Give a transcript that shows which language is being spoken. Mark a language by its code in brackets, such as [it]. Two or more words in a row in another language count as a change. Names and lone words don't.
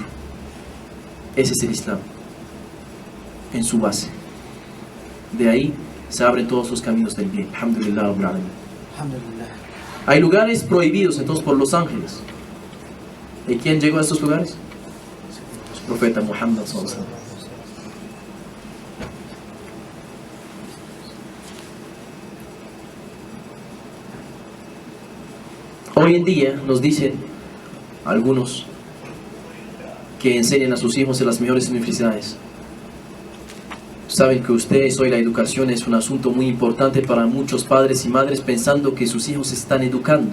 [es] Ese es el Islam en su base. De ahí se abren todos los caminos del bien. [ar] الحمد لله رب العالمين. [es] Hay lugares prohibidos entonces por los ángeles. ¿Y quién llegó a estos lugares? El profeta Muhammad [ar] صلى الله عليه وسلم. [es] Hoy en día nos dicen algunos que enseñan a sus hijos en las mejores universidades: saben que ustedes hoy la educación es un asunto muy importante para muchos padres y madres, pensando que sus hijos se están educando.